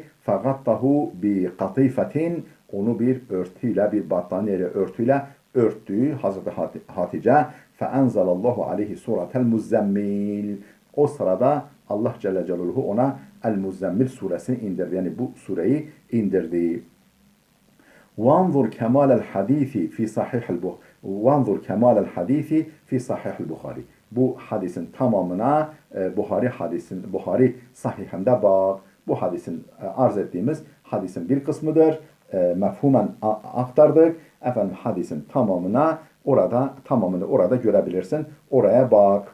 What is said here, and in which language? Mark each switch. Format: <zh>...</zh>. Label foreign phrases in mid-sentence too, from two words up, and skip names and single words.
<ar>فغطته بقطيفة,</ar> <tr>onu bir örtüyle, bir battaniyeyle, örtüyle örttü Hazreti Hatice.</tr> <ar>فأنزل الله عليه سورة المزمل.</ar> <tr>O sırada Allah Celle Celaluhu ona El Muzzemmil suresini indirdi. Yani bu sureyi indirdi.</tr> <ar>وانظر كمال الحديث في صحيح البخاري وانظر كمال الحديث في صحيح البخاري.</ar> <tr>Bu hadisin tamamına Buhari sahihinde bak. Bu hadisin arz ettiğimiz hadisin bir kısmıdır. Mefhumen aktardık. Efendim hadisin tamamını orada görebilirsin. Oraya bak.</tr>